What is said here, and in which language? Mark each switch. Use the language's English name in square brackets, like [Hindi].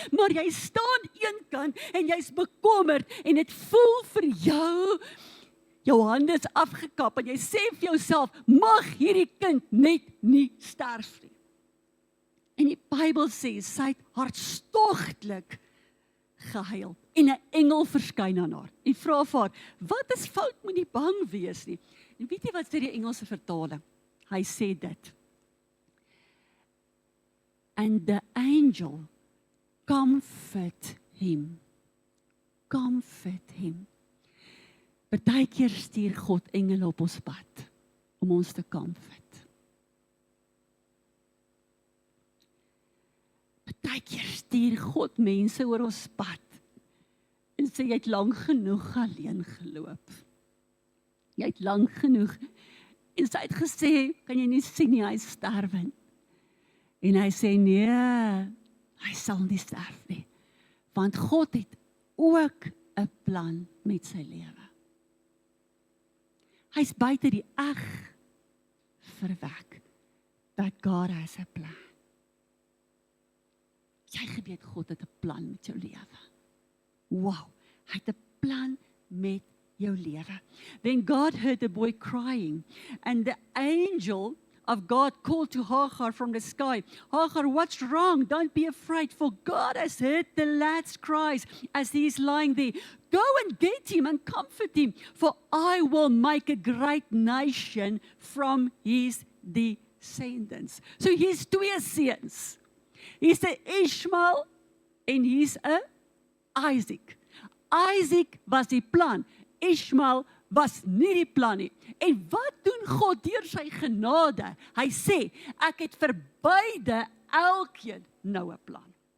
[Afrikaans] Maar jy staan een kant en jy's bekommerd en dit voel vir jou hande is afgekap en jy sê vir jouself, mag hierdie kind net nie sterf nie. En die Bybel sê, sy het hartstogtelik gehuil en 'n engel verskyn aan haar. En vra vir haar, wat is fout, moet nie bang wees nie. En weet jy wat sê die Engelse vertaling? Hy sê dit. [English] And the angel comfort him. Comfort him. [Afrikaans] Partykeer stuur God engele op ons pad om ons te comfort. Partykeer stuur God mense oor ons pad en sê jy het lank genoeg alleen geloop. Jy het lank genoeg en sy het gesê, kan jy nie sien nie, hy sterwe. En hy sê nee, hy sal nie sterf nie, want God het ook 'n plan met sy lewe. Hy's buite die eg verwek, [English] that God has a plan. [Afrikaans] Jy geweet God het 'n plan met jou lewe. Wow, hy het 'n plan met jou lewe. [English] Then God heard the boy crying, and the angel of God called to Hagar from the sky. Hagar, what's wrong? Don't be afraid, for God has heard the lad's cries as he is lying there. Go and get him and comfort him, for I will make a great nation from his descendants. [Afrikaans] So hier's twee seuns. Hier's 'n Ishmael en hier's 'n Isaac. Isaac was die plan. Ishmael was nie die plan nie. En wat doen God deur sy genade? Hy sê, ek het vir beide elkeen nou 'n plan.